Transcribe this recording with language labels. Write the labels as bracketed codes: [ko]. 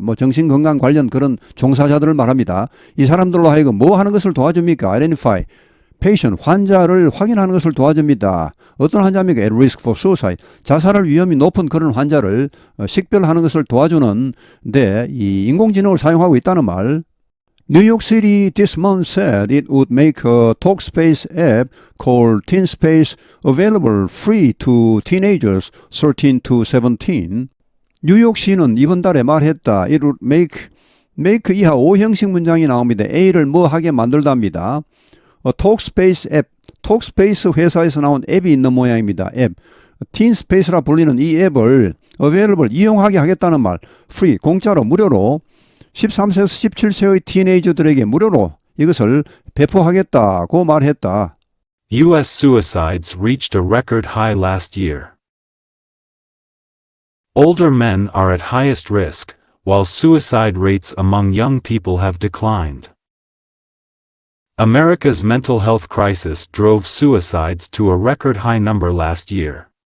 [ko] 뭐 정신건강 관련 그런 종사자들을 말합니다. 이 사람들로 하여금 뭐 하는 것을 도와줍니까? [en] identify, patient, [ko] 환자를 확인하는 것을 도와줍니다. 어떤 환자입니까? [en] at risk for suicide, [ko] 자살할 위험이 높은 그런 환자를 식별하는 것을 도와주는데 이 인공지능을 사용하고 있다는 말. [en] New York City this month said it would make a Talkspace app called TeenSpace available free to teenagers 13 to 17. [ko] 뉴욕시는 이번 달에 말했다. [en] It would make [ko] 이하 5형식 문장이 나옵니다. A를 뭐 하게 만들답니다. 톡스페이스 앱, 톡스페이스 회사에서 나온 앱이 있는 모양입니다. 앱, 틴스페이스라 불리는 이 앱을 available, 이용하게 하겠다는 말, free, 공짜로, 무료로 13세에서 17세의 티네이저들에게 무료로 이것을 배포하겠다고 말했다. [en] U.S. suicides reached a record high last year. Older men are at highest risk, while suicide rates among young people have declined. America's mental health crisis drove suicides to a record high number last year.